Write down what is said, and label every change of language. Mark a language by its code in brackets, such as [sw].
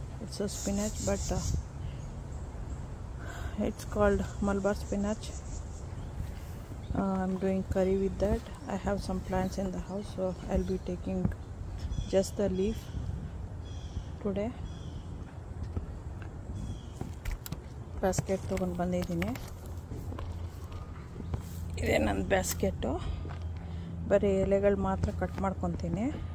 [en] It's a spinach but it's called Malabar spinach. I'm doing curry with that. I have some plants in the house, so I'll be taking just the leaf today. [kn] Basket ತಗೊಂಡು ಬಂದಿದ್ದೀನಿ. ಇದೇ ನನ್ನ basket. ಬರೀ ಎಲೆಗಳು ಮಾತ್ರ cut ಮಾಡ್ಕೊತೀನಿ.